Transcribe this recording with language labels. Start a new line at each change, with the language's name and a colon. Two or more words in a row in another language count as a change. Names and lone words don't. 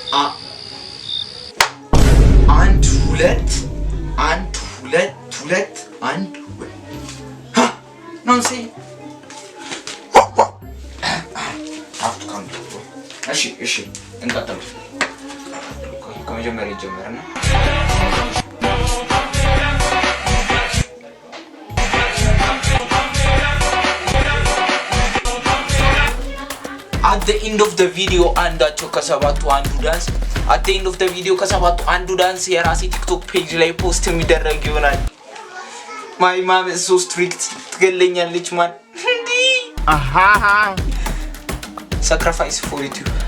Amharic: እሺ እንቀጥል። ከመጀመሪያ ጀመረና
English: at the end of the video
Amharic: አንዳቸው ከሰባቱ አንዱ ዳንስ
English: at the end of the video
Amharic: ከሰባቱ አንዱ ዳንስ የራሴ ቲክቶክ ፔጅ ላይ ፖስት የሚደረግ ይሆናል።
English: my mom is so strict
Amharic: ትገለኛለች ማን እንዴ
English: sacrifice for YouTube.